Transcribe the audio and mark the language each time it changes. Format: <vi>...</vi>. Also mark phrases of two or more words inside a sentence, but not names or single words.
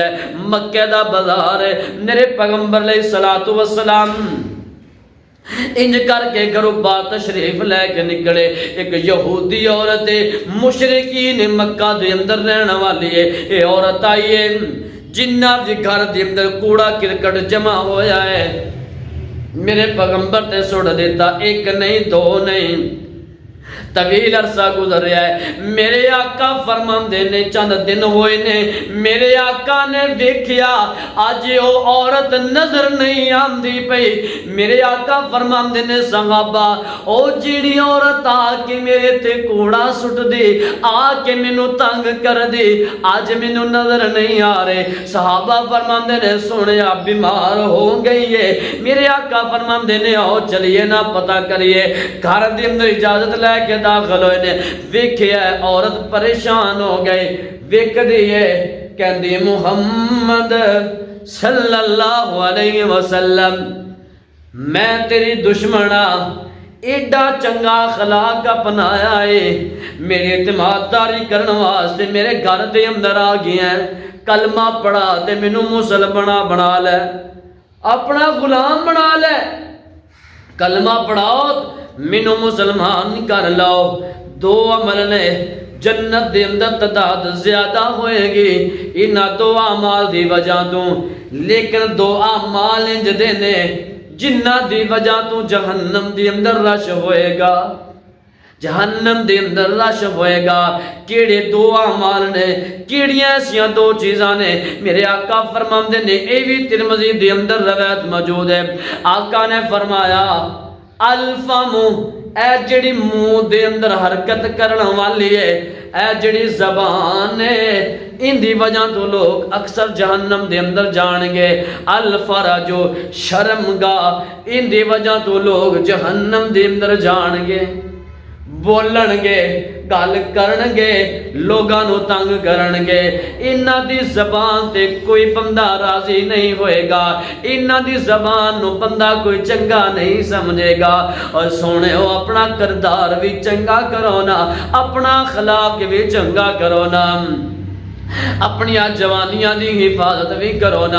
<pa>مکہ دا بازار ہے، میرے پیغمبر</pa> <ar>علیہ الصلوۃ والسلام</ar> <pa>انج کر کے گھروں باہر تشریف لے کے نکلے، ایک یہودی عورت مشرکین مکہ دے اندر رہنے والی ہے، یہ عورت آئی ہے جنہ دے گھر دے اندر کوڑا کرکٹ جمع ہویا ہے، میرے پیغمبر تے سڑ دیتا، ایک نہیں دو نہیں طویل عرصہ گزر رہا ہے۔ میرے آقا فرماندے نے چند دن ہوئے نے، میرے آقا نے دیکھیا آج وہ عورت نظر نہیں آندی پئی، میرے آقا فرماندے نے صحابہ او جیڑی عورت آ کے میرے تے کوڑا سٹ دی، آ کے مینوں تنگ کر دی، آج مینوں نظر نہیں آ رہے۔ صحابہ فرماندے نے سنیا بیمار ہو گئی ہے، میرے آقا فرماندے نے آؤ چلیے نا پتہ کریے، گھر دے اندر اجازت لے کے داخل ہوئے نے، ویکھیا ہے عورت پریشان ہو گئی، ویکھ دی ہے کہندی محمد</pa> <ar>صلی اللہ علیہ وسلم</ar> <pa>میں تیری دشمنا، ایڈا چنگا اخلاق اپنایا ہے، میری اعتماد داری کرن واسطے میرے گھر دے اندر آ گیا ہے، کلمہ پڑھا تے مینوں مسلمانہ بنا لے، اپنا غلام بنا لے، کلمہ پڑھاؤ مینوں مسلمان کر لاؤ۔ دو عمل نے جنت دے اندر تعداد زیادہ ہوئے گی انہاں دو اعمال دی وجہ تو، لیکن دو اعمال انج دے نے جنہ دی وجہ تو جہنم دی اندر رش ہوئے گا، جہنم دے اندر رش ہوئے گا۔ کیڑے دو اعمال نے، کیڑیاں ایسیاں دو چیزاں نے؟ میرے آقا فرماندے نے، اے بھی ترمذی دے اندر روایت موجود ہے، آقا نے فرمایا الفم، اے جڑی منہ دے اندر حرکت کرن والی ہے، اے جڑی زبان ہے، ان دی وجہ تو لوگ اکثر جہنم دے اندر جان گے۔ الفرج، شرمگاہ، ان دی وجہ تو لوگ جہنم دے اندر جان گے، بولن گے، گل کرن گے، لوگاں نو تنگ کرن گے، انہاں دی زبان تے کوئی بندہ راضی نہیں ہوئے گا، انہاں دی زبان نو بندہ کوئی چنگا نہیں سمجھے گا۔ اور سونے ہو اپنا کردار بھی چنگا کرو نا، اپنا اخلاق بھی چنگا کرو نا، اپنی جوانیاں دی حفاظت بھی کرو نا۔</pa>